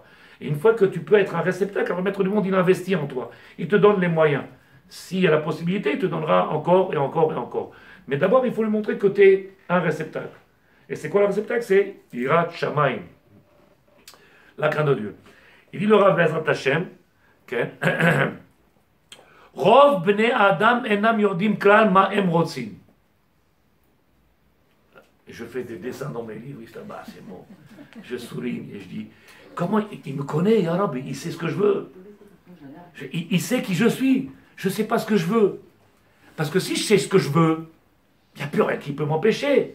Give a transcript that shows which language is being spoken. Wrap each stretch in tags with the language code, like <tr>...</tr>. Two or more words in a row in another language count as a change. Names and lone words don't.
<fr>Et une fois que tu peux être un réceptacle, alors le maître du monde, il investit en toi. Il te donne les moyens. S'il y a la possibilité, il te donnera encore et encore et encore. Mais d'abord, il faut lui montrer que tu es un réceptacle. Et c'est quoi le réceptacle? C'est</fr> <he>יראת שמים.</he> <fr>La crainte de Dieu.</fr> <he>Il dit le Rav בעזרת השם רוב בני אדם אינם יודעים כלל מה הם רוצים.</he> <fr>Et je fais des dessins dans mes livres, c'est bon. Je souligne et je dis, comment il me connaît,</fr> <ar>يا ربي,</ar> <fr>il sait ce que je veux. Il sait qui je suis. Je ne sais pas ce que je veux. Parce que si je sais ce que je veux, il n'y a plus rien qui peut m'empêcher.</fr>